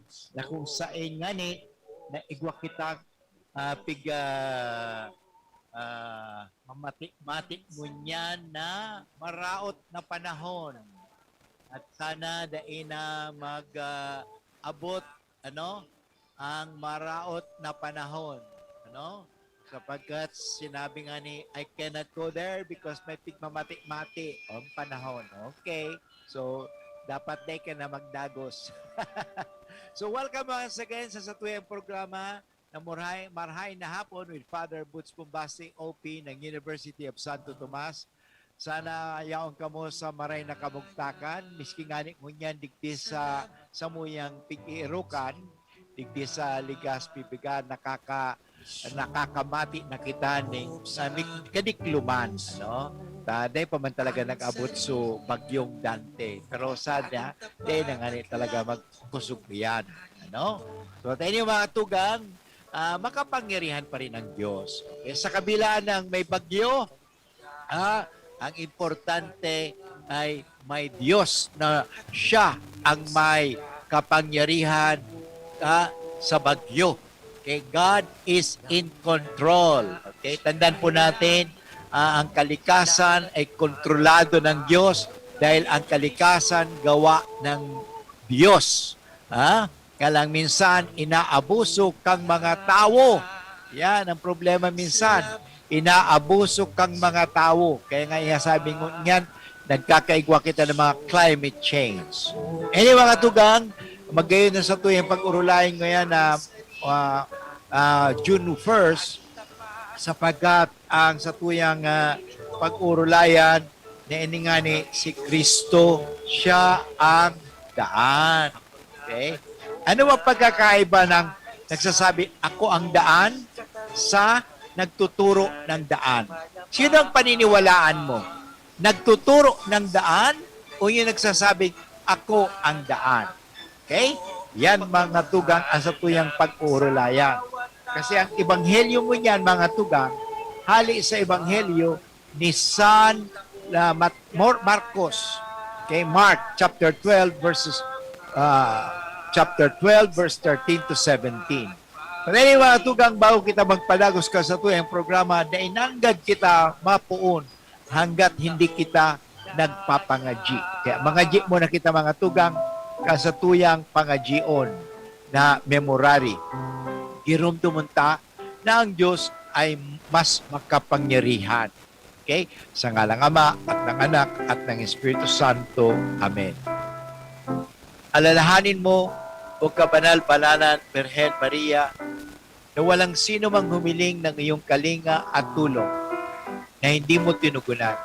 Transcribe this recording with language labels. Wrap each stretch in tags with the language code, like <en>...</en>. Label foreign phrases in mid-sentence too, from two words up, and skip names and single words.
<bik>Na kung saan nga ni na igwa kita piga mamatik-matik mo niyan na maraot na panahon. At sana daina mag-abot ang maraot na panahon. Sapagkat sinabi nga ni,</bik> <en>I cannot go there because</en> <bik>may pigmamati-mati ang panahon.</bik> <en>Okay.</en> <bik>So, dapat day ka na magdagos. So,</bik> <en>welcome once again</en> <bik>sa tuyang programa na Marhay na Hapon with Father Butch Pumbasi, OP ng University of Santo Tomas. Sana yaon kamo sa maray na kamugtakan, miski ngani mo niyan digdi sa samuyang pig-iirukan, digdi sa ligas pibigan nakakamati na kita ning sa kadikluman, Taday pa man talaga nag-abot so bagyong Dante. Pero sada, day na ngani talaga magkusog yan,</bik> <tl>So tayo mga tugang, makapangyarihan pa rin ang Diyos. Okay? Sa kabila ng may bagyo, ang importante ay may Diyos na siya ang may kapangyarihan sa bagyo.</tl> <en>Okay? God is in control. Okay?</en> <tl>Tandaan po natin, ang kalikasan ay kontrolado ng Diyos dahil ang kalikasan gawa ng Diyos.</tl> <bik>Kalang minsan, inaabuso kang mga tao.</bik> <tl>Yan ang problema minsan.</tl> <bik>Inaabuso kang mga tao. Kaya nga sabi ko niyan, nagkakaigwa kita ng mga</bik> <en>climate change.</en> <bik>Anyway, mga tugang, magayon na sa tuyang pag-urulayan ngayon na June 1st, sapagkat ang sa tuyang pag-urulayan na iningani si Kristo, siya ang daan. Okay?</bik> <tl>Ano ang pagkakaiba ng nagsasabi, ako ang daan sa nagtuturo ng daan? Sino ang paniniwalaan mo? Nagtuturo ng daan o yung nagsasabing, ako ang daan? Okay?</tl> <bik>Yan mga tugang ang sa tuyang pag-urulayan. Kasi ang ebanghelyo mo yan, mga tugang, hali sa ebanghelyo ni San Marcos.</bik> <en>Okay? Mark chapter 12 verse 13 to 17.</en> <bik>Pero anyway, mga tugang, bago kita magpadagos ka sa tuyang programa, na inanggad kita mapuon hanggat hindi kita nagpapangaji. Kaya mangaji mo na kita, mga tugang, sa tuyang pangajion na memorary. Irumdumunta na ang Diyos ay mas makapangyarihan. Okay?</bik> <tl>Sa ngalang Ama at ng Anak at ng Espiritu Santo. Amen. Alalahanin mo, o kabanal-banalan, Birhen Maria, na walang sino mang humiling ng iyong kalinga at tulong na hindi mo tinugunan.</tl>